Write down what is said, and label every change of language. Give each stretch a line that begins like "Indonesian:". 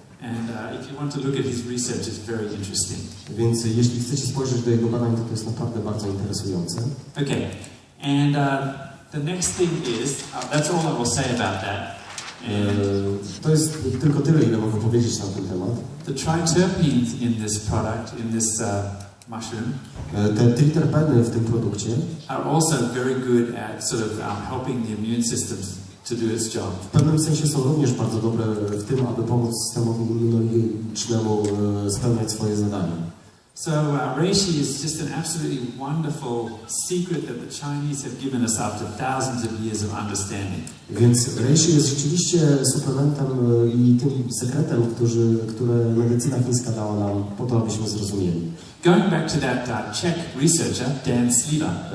English: And if you want to look at his research, it's very interesting.
Polish: Więc jeśli chcecie spojrzeć do jego badań, to jest naprawdę bardzo interesujące.
English: Okay, and the next thing is, that's all I will say about that.
Polish: To jest tylko tyle, ile mogę powiedzieć na ten temat.
English: The triterpenes in this product, in this mushroom,
Polish: te triterpeny w tym produkcie
English: are also very good at sort of helping the immune system to do its job.
Polish: w pewnym sensie są również bardzo dobre w tym, aby pomóc systemowi immunologicznemu spełniać swoje zadania.
English: So reishi is just an absolutely wonderful secret that the Chinese have given us after thousands of years of understanding.
Polish: Więc reishi jest rzeczywiście suplementem i tym sekretem, które medycyna chińska dała nam po to, abyśmy zrozumieli.
English: Going back to that Czech researcher, Dan Sliver.